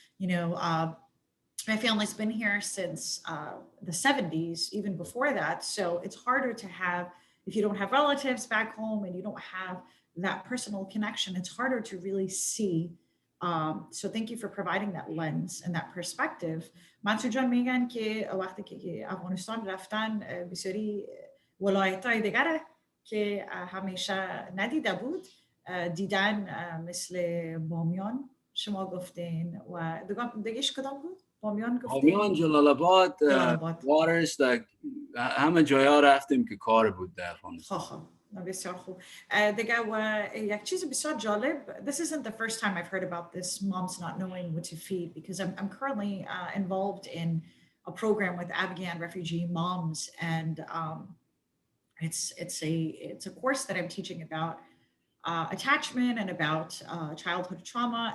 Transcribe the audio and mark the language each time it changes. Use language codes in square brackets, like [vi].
[en] You know, my family's been here since the 70s, even before that. So it's harder to have, if you don't have relatives back home and you don't have that personal connection, it's harder to really see. So thank you for providing that lens and that perspective. [fa] منصور جان میگن که وقتی که افغانستان رفتن به سری ولایت های دیگره که همیشه ندیده بود دیدن مثل بامیان شما گفتین و دیگهش کدام بود؟ بامیان بامیان، گفتین؟ جلال آباد، جلال آباد. وارش، همه جاها رفتیم که کار بود در افغانستان. خب بسیار خوب دیگه و یک چیز بسیار جالب. [en] This isn't the first time I've heard about this moms not knowing what to feed because I'm currently involved in a program with Afghan refugee moms and it's a course that I'm teaching about attachment and about childhood trauma.